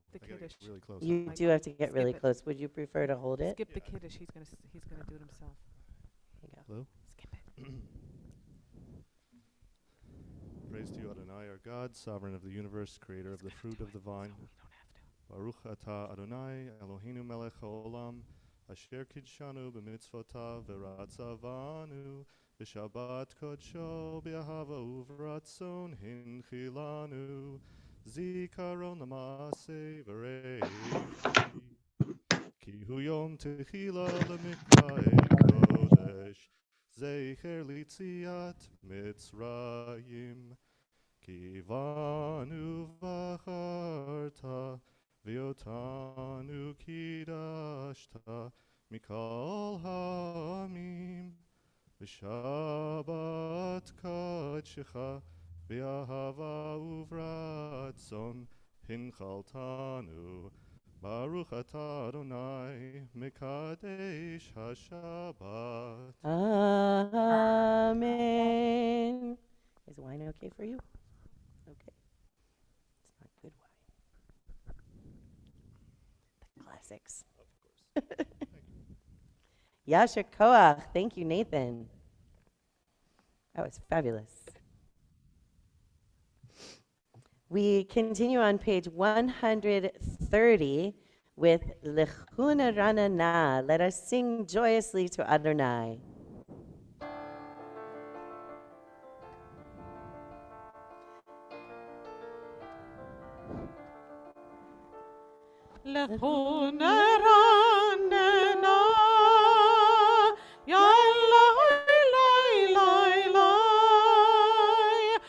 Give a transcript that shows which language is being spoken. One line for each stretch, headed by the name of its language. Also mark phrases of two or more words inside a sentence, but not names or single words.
English: Skip the I gotta Kiddush. get really close. You Mike, do have to get skip really it. close. Would you prefer to hold it? Skip the Kiddush. He's gonna do it himself. There you go. Hello? Skip it. Praise to you, Adonai, our God, sovereign of the universe, creator of the fruit of the vine. So we don't have to.
Hebrew: ברוך אתה אדוני, אלוהינו מלך העולם, אשר קידשנו במצוותיו ורצה בנו, ושבת קדשו באהבה וברצון הנחילנו, זיכרון למעשה בראשית, כי הוא יום תחילה למקראי קודש, זכר ליציאת מצרים. כי בנו בחרת, ואותנו קידשת, מכל העמים, ושבת קדשך, באהבה וברצון, הנחלתנו, ברוך אתה אדוני, מקדש השבת.
English: Amen. Is wine okay for you? Okay. It's not good wine. The classics. Of course.
Hebrew: יישר כוח.
English: Thank you, Nathan. That was fabulous. We continue on page 130 with Lechuna Ranana. Let us sing joyously to Adonai.
Hebrew: לכו נרננה, יא לאי לאי לאי לאי,